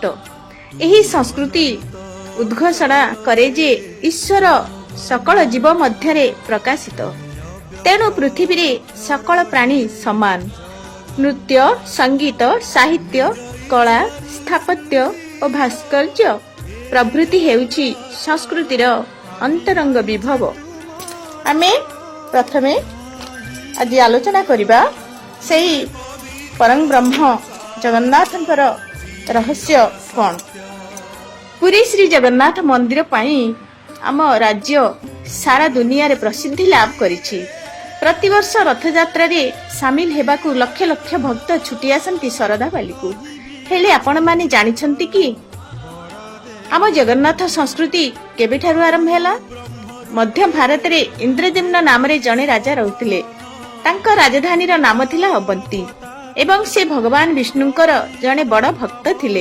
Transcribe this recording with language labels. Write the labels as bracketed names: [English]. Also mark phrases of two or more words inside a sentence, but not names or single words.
[Odia] ଏହି ସଂସ୍କୃତି ଉଦ୍‌ଘୋଷଣା କରେ ଯେ ଈଶ୍ୱର ସକଳ ଜୀବ ମଧ୍ୟରେ ପ୍ରକାଶିତ। ତେଣୁ ପୃଥ୍ୱୀରେ ସକଳ ପ୍ରାଣୀ ସମାନ। ନୃତ୍ୟ ସଙ୍ଗୀତ ସାହିତ୍ୟ କଳା ସ୍ଥାପତ୍ୟ ଓ ଭାସ୍କର୍ଯ୍ୟ ପ୍ରଭୃତି ହେଉଛି ସଂସ୍କୃତିର ଅନ୍ତରଙ୍ଗ ବିଭବ। ଆମେ ପ୍ରଥମେ ଆଜି ଆଲୋଚନା କରିବା ସେହି ପରମ ବ୍ରହ୍ମ ଜଗନ୍ନାଥଙ୍କର ରହସ୍ୟ କଣ। ପୁରୀ ଶ୍ରୀ ଜଗନ୍ନାଥ ମନ୍ଦିର ପାଇଁ ଆମ ରାଜ୍ୟ ସାରା ଦୁନିଆରେ ପ୍ରସିଦ୍ଧି ଲାଭ କରିଛି। ପ୍ରତିବର୍ଷ ରଥଯାତ୍ରାରେ ସାମିଲ ହେବାକୁ ଲକ୍ଷ ଲକ୍ଷ ଭକ୍ତ ଛୁଟି ଆସନ୍ତି ଶରଧା ବାଲିକୁ। ହେଲେ ଆପଣମାନେ ଜାଣିଛନ୍ତି କି ଆମ ଜଗନ୍ନାଥ ସଂସ୍କୃତି କେବେଠାରୁ ଆରମ୍ଭ ହେଲା। ମଧ୍ୟ ଭାରତରେ ଇନ୍ଦ୍ରଦ୍ୟୁମ୍ନ ନାମରେ ଜଣେ ରାଜା ରହୁଥିଲେ। ତାଙ୍କ ରାଜଧାନୀର ନାମ ଥିଲା ଅବନ୍ତୀ ଏବଂ ସେ ଭଗବାନ ବିଷ୍ଣୁଙ୍କର ଜଣେ ବଡ଼ ଭକ୍ତ ଥିଲେ।